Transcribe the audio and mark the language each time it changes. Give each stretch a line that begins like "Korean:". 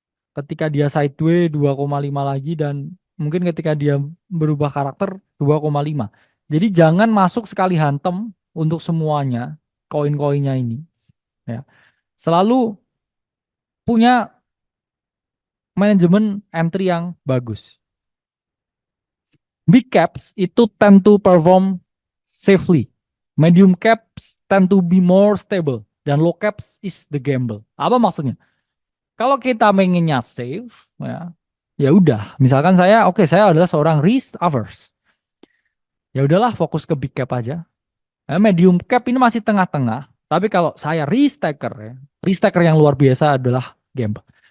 Indonesian: Ketika dia sideway 2,5 lagi dan mungkin ketika dia berubah karakter 2,5. Jadi jangan masuk sekali hantem untuk semuanya koin-koinnya ini ya. Selalu punya manajemen entry yang bagus.
English: Big caps
Indonesian: itu
English: tend to perform safely. Medium caps tend to be more stable.
Indonesian: Dan
English: low caps is the gamble.
Indonesian: Apa maksudnya? Kalau kita pengennya safe, ya, ya udah. Misalkan saya, oke, saya adalah seorang risk averse. Ya udahlah, fokus ke big cap aja. Medium cap ini masih tengah-tengah. Tapi kalau saya risk taker ya, risk taker yang luar biasa adalah gamble.